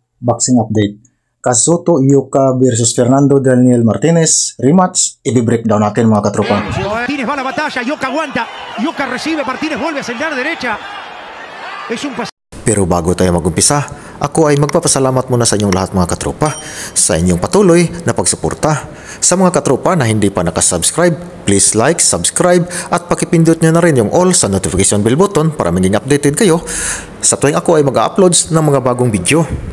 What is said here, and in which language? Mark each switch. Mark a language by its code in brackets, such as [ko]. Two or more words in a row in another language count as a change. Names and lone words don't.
[en] boxing update. [tl] Kazuto Ioka versus Fernando Daniel Martinez, rematch, i-breakdown natin mga katropa. [es] Martínez va a la batalla, Ioka aguanta, Ioka recibe, Martínez vuelve a acelerar derecha. Es un [tl] Pero bago tayo mag-umpisa, ako ay magpapasalamat muna sa inyong lahat mga katropa sa inyong patuloy na pagsuporta. Sa mga katropa na hindi pa nakasubscribe, please like, subscribe at pakipindot nyo na rin yung all sa notification bell button para maging updated kayo sa tuwing ako ay mag-uploads ng mga bagong video.